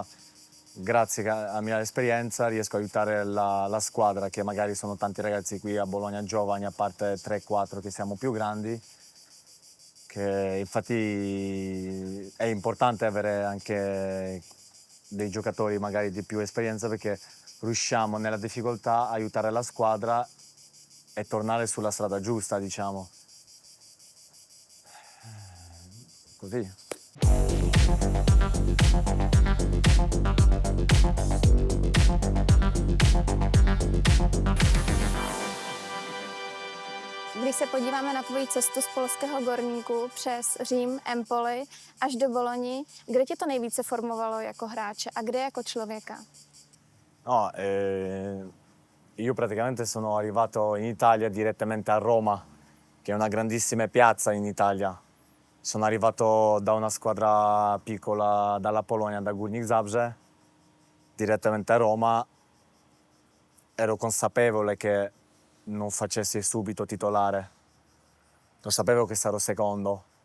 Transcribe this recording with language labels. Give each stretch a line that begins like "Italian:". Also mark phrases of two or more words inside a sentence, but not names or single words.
Italian: Grazie alla mia esperienza riesco a aiutare la squadra, che magari sono tanti ragazzi qui a Bologna giovani, a parte 3-4 che siamo più grandi, che infatti è importante avere anche dei giocatori magari di più esperienza, perché riusciamo nella difficoltà a aiutare la squadra e tornare sulla strada giusta, diciamo. Così.
Czech: Když se podíváme na tvoji cestu z polského Gorníku přes Řím, Empoli až do Bologni, kde tě to nejvíce formovalo jako hráče a kde jako člověka? No,
Italian: io praticamente sono arrivato in Italia direttamente a Roma, che è una grandissima piazza in Italia. Sono arrivato da una squadra piccola, dalla Polonia, da Górnik Zabrze, direttamente a Roma. Ero consapevole che non facessi subito titolare, lo sapevo che sarò secondo.